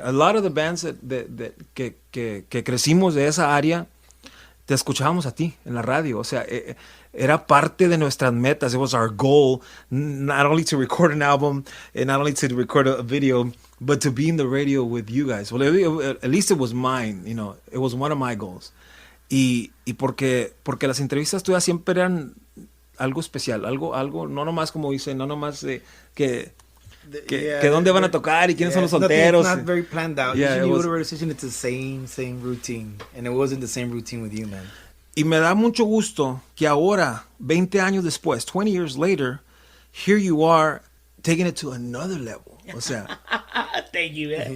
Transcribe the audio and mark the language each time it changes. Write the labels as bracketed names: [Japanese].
[English] A lot of the bands [Spanish] que crecimos de esa área, te escuchábamos a ti en la radio. O sea, era parte de nuestras metas. [English] It was our goal, not only to record an album and not only to record a video, but to be in the radio with you guys. Well, at least it was mine, you know. It was one of my goals. [Spanish] Y porque las entrevistas tuyas siempre eran algo especial, algo no nomás como dicen, no nomás que dónde van a tocar y quiénes son los solteros. [English] It's not very planned out. Yeah, Usually you go to a decision, it's the same routine. And it wasn't the same routine with you, man. [Spanish] Y me da mucho gusto que ahora, 20 años después, [English] 20 years later, here you are taking it to another level. [Spanish] O sea, [English] thank you, man.